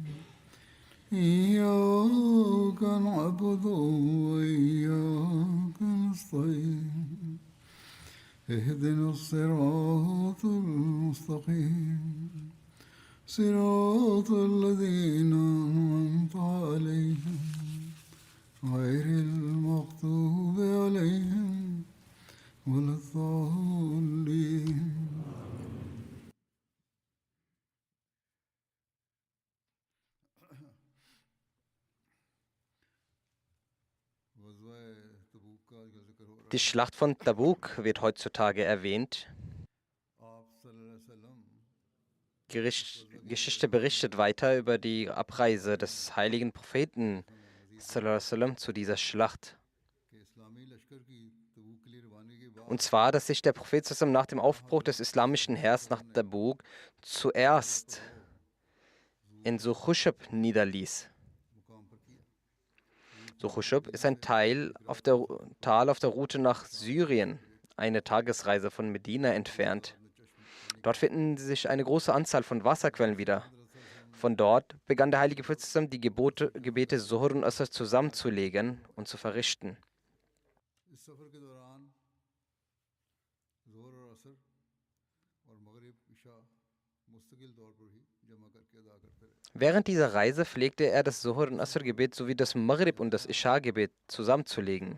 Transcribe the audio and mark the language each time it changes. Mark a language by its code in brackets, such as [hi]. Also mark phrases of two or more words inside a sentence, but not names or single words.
[ar] إياك نعبد وإياك نستعين اهدنا الصراط المستقيم صراط الذين أنعمت عليهم غير المغضوب عليهم ولا الضالين. [de] Die Schlacht von Tabuk wird heutzutage erwähnt. Geschichte berichtet weiter über die Abreise des heiligen Propheten [ar] صلى الله عليه وسلم [de] zu dieser Schlacht. Und zwar, dass sich der Prophet [ar] صلى الله عليه وسلم [de] nach dem Aufbruch des islamischen Heers nach Tabuk zuerst in Suchushab niederließ. Suchushab ist ein Tal auf der Route nach Syrien, eine Tagesreise von Medina entfernt. Dort finden sich eine große Anzahl von Wasserquellen wieder. Von dort begann der heilige Prophet [ar] صلى الله عليه وسلم [de] die Gebete Zuhr und Asr zusammenzulegen und zu verrichten. Während dieser Reise pflegte er das Zuhr- und Asr-Gebet sowie das Maghrib- und das Isha-Gebet zusammenzulegen.